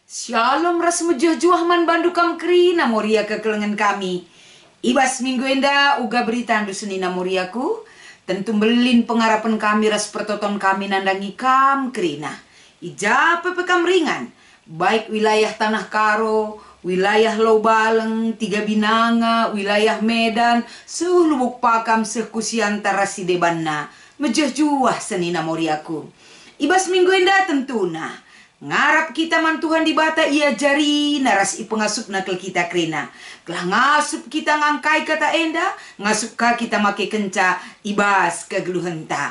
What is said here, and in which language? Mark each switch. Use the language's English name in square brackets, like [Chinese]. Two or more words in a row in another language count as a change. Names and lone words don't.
[Batak Karo] Shalom ras mejuah-juah man bandukam krina moria kekelengan kami. Ibas minggu enda uga berita andu senina moriaku. Tentu belin pengarapan kami ras pertoton kami nandangi kam krina. Ija pepekam ringan. [Indonesian] Baik wilayah Tanah Karo, wilayah Lobaleng, Tiga Binanga, wilayah Medan, [Batak Karo] sulubuk pakam sekusiantara si debanna. Mejuah-juah senina moriaku. Ibas minggu enda tentuna. Ngarap kita man Tuhan di bata ia jari naras i pengasup nakel kita krena. Kelah ngasup kita ngangkai kata enda, ngasup ka kita make kenca ibas kegeluhenta.